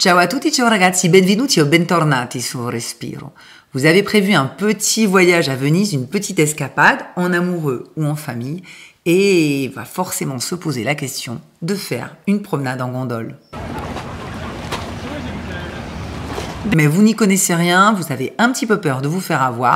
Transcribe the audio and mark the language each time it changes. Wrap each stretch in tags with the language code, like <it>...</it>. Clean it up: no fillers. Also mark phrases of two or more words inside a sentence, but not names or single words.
<it>Ciao a tutti, ciao ragazzi, benvenuti o bentornati su Respiro.</it> <fr>Vous avez prévu un petit voyage à Venise, une petite escapade en amoureux ou en famille et va forcément se poser la question de faire une promenade en gondole. Mais vous n'y connaissez rien, vous avez un petit peu peur de vous faire avoir.</fr>